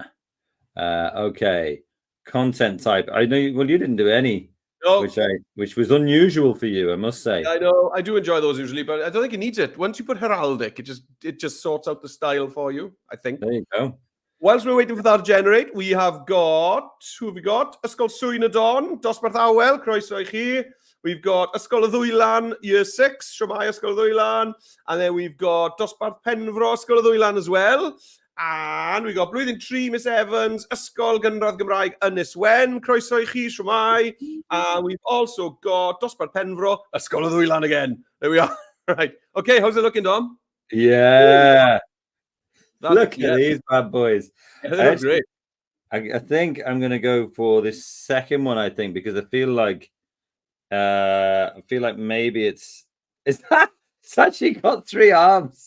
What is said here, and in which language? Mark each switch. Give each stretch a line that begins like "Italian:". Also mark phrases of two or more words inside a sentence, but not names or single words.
English: Okay. Content type. I know. Well, you didn't do any, which was unusual for you, I must say. I know. I do enjoy those usually, but I don't think it needs it. Once you put heraldic, it just sorts out the style for you. I think. There you go. Whilst we're waiting for that to generate, we have got who have we got?
Welsh: Ysgol Swyn y Don, dosbarth awel, croeso I chi.
English: We've got Ysgol y Ddwylan, year 6, Siwmai Ysgol y Ddwylan, and then we've got dosbarth Penfro, Ysgol y Ddwylan as well. And we got Blwyddyn 3, Miss Evans, Ysgol Gynradd Gymraeg, Ynys Wen,
Welsh: croeso I chi,
English: Siwmai. And we've also got dosbarth Penfro, Ysgol y Ddwylan again. There we are. Right. Okay, how's it looking, Dom? Yeah. Look at these bad boys. Yeah, they look great. I think I'm going to go for this second one, I think, because I feel like maybe it's actually got 3 arms.